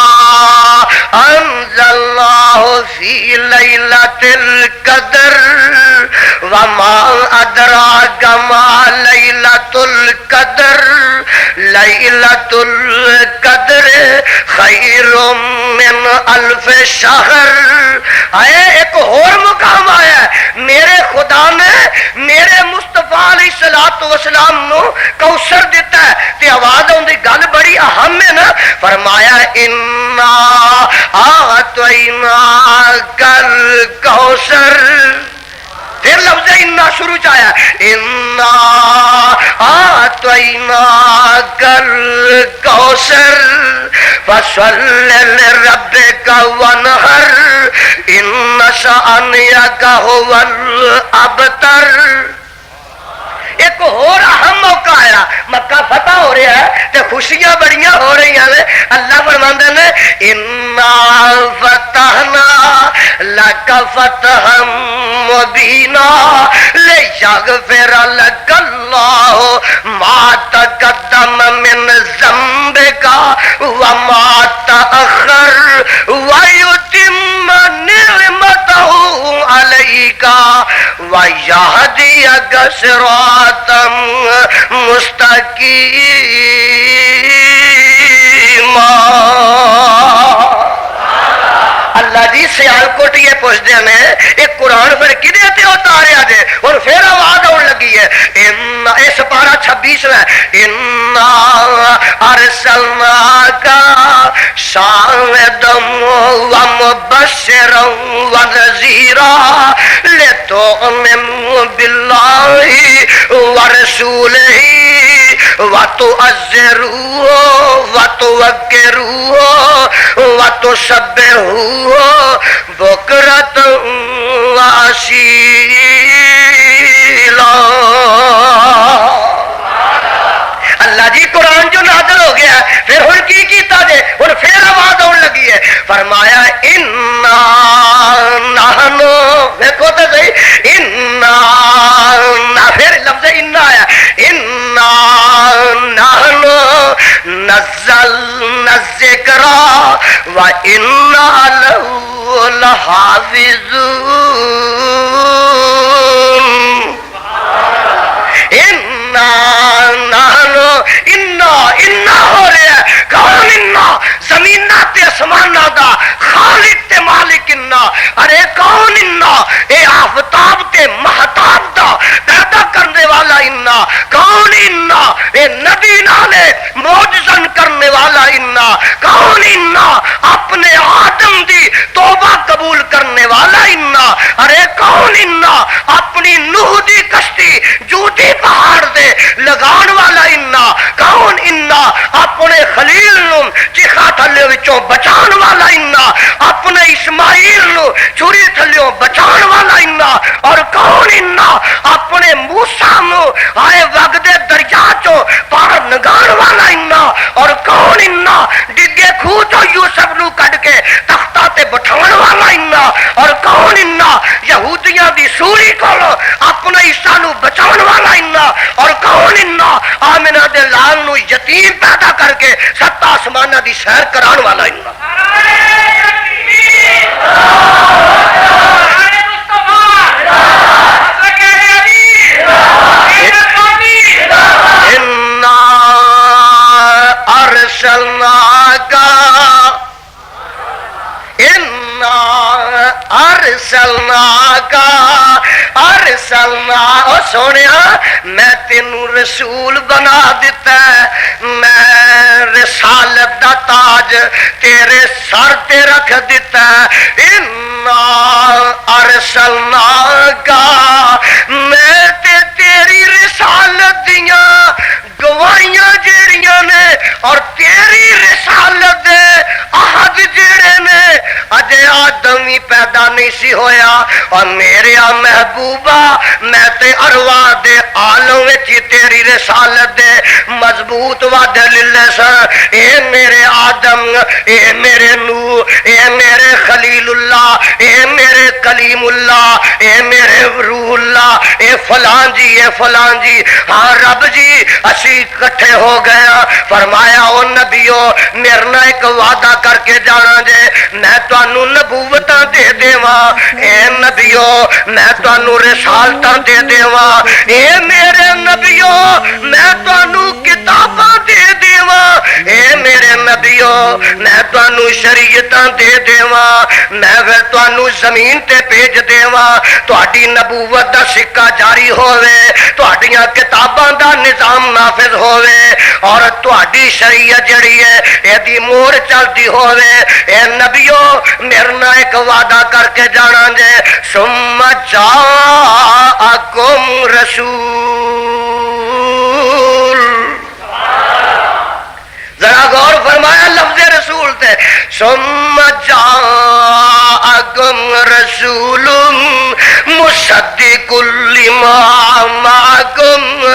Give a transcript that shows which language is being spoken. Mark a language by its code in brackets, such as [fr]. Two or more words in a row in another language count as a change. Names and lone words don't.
[ar] انزلناہ فی لیلۃ القدر وما ادراک ما لیلۃ القدر لیلۃ القدر خیر من الف شہر [pa] آئے ایک اور مقام آیا ہے میرے خدا نے میرے مصطفیٰ [ar] علیہ الصلوۃ والسلام [pa] نو کوثر دیتا ہے تے آواز آندی گل بڑی اہم ہے نا فرمایا انا [ar] اعطیناک الکوثر [pa] پھر لفظ انا شروع چایا [ar] انا اعطیناک الکوثر فصل لربک وانحر ان شانئک هو الابتر [pa] ایک اور اہم موقع آیا مکہ فتح ہو رہا ہے تے خوشیاں بڑیاں ہو رہی ہیں اللہ فرماندے نے [ar] انا فتحنا لک فتحا مبینا لیغفر لک اللہ ما تقدم من ذنبک وما تأخر ویتم نعمتہ علیک ویہدیک صراطا مستقیما [pa] اللہ جی سیال کوٹ یہ پوچھتے ہیں ایک قرآن پھر کدے تے اتاریا جے اور پھر آواز آن لگی ہے اس پارہ 26 میں انا [ar] ارسلناک شاہدا ومبشرا ونذیرا لتؤمنوا باللہ ورسولہ وتعزروہ وتوقروہ وتسبحوہ بکرۃ واسیلا [pa] اللہ جی قرآن جو نازل ہو گیا پھر ہن کی کیتا جے ہن پھر آواز آن لگی ہے فرمایا [ar] انا نحنو [pa] دیکھو تو صحیح انا پھر لفظ انا آیا [ar] انا نحنو نزلنا الذکر وانا لہ لحافظون [pa] انا ہو رہا ہے کون انا زمینہ تے اسمانہ دا خالق تے مالک انا ارے کون انا اے آفتاب تے مہتاب دا پیدا کرنے والا انا کون انا اے نبی نالے معجزن کرنے والا انا کون انا اپنے آدم دی توبہ قبول کرنے والا انا ارے کون انا اپنی نوح دی کشتی جوتی پہاڑ دے لگان والا انا کون انا اپنے خلیل نو چیخا تھلے وچوں بچان والا انا اپنے اسماعیل نو چوری تھلیوں بچان والا انا اور کون انا اپنے موسیٰ نو آئے وگدے دریا چوں پار نگان والا انا اور کون انا ڈگے کھو چوں یوسف نو کڈ کے تختہ تے بٹھان والا انا اور کون انا یہودیاں دی سوری کولو اپنے عیسیٰ نو بچان والا انا اور کون انا آمنہ دے لال نو یتیم پیدا کر کے ستا آسمانہ دی سیر کران والا انا [ar] انا ارسلناک انا ارسلناک او [pa] سونیا میں تینوں رسول بنا دیتا ہے میں رسالت دا تاج تیرے سر تے رکھ دیتا ہے انا ارسلناک میں تے تیری رسالت دیاں گواہیاں جیڑیاں نے اور تیری رسالت دے عہد جیڑے نے اجے آدم ہی پیدا نہیں سی ہویا اور میرے محبوبہ میں تے ارواح دے عالم وچ تیری رسالت دے مضبوط وعدے للہ سر اے میرے آدم اے میرے نوح اے میرے خلیل اللہ اے میرے کلیم اللہ، اے میرے روح اللہ، اے فلان جی، اے فلان جی، ہاں رب جی اسی کٹھے ہو گیا۔ فرمایا او نبیو میرے نال ایک وعدہ کر کے جانا جے، میں تانوں نبوتاں دے دیواں، اے نبیو میں تانوں رسالتاں دے دیواں، اے میرے نبیو میں تانوں کتاباں دے دیواں، اے میرے نبیو میں تانوں شریعتاں دے دیواں، میں پھر تانوں زمین تے بھیج دیواں، تہاڈی نبوت دا سکہ جاری ہووے، تہاڈیاں کتاباں دا نظام نافذ ہووے، اور تہاڈی شریعت جڑی ہے ایدی مور چلتی ہووے۔ اے نبیو میرے نال ایک وعدہ کر کے جانا جے، ثم [ar] جاءکم رسول، [pa] ذرا غور فرمایا لفظ رسول تے، [ar] ثم جاءکم رسول مصدق لما معکم